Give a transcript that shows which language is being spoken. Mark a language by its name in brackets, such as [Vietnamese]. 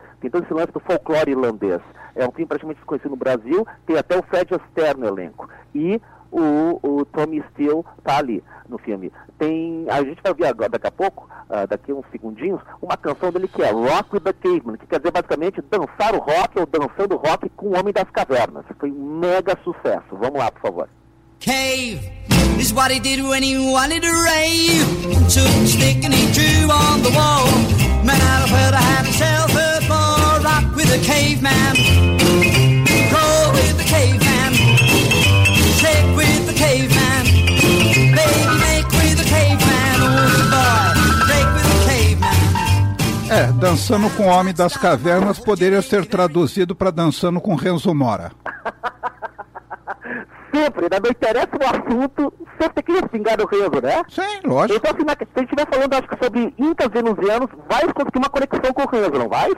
[Portuguese] Então, esse lance do folclore irlandês é um filme praticamente desconhecido no Brasil. Tem até o Fred Astaire no elenco. E o Tommy Steele está ali no filme. Tem, a gente vai ver agora, daqui a pouco, daqui a uns segundinhos, uma canção dele que é Rock with the Caveman, que quer dizer basicamente dançar o rock ou dançando rock com o Homem das Cavernas. Foi um mega sucesso. Vamos lá, por favor. [English] Cave is what he did when he wanted a rave. Took a stick and he drew on the wall. Man out of hell to have himself a fall. Rock with a caveman. Crawl with a caveman. Shake with a caveman. Baby make with a caveman. Oh boy, break with a caveman. [Portuguese] É, dançando com o Homem das Cavernas poderia ser traduzido para dançando com Renzo Mora. Sempre, né? Não interessa o assunto, sempre tem que respingar o Renzo, né? Sim, lógico. Então, assim, se a gente estiver falando, acho que sobre incas venusianos, vai conseguir uma conexão com o Renzo, não vai?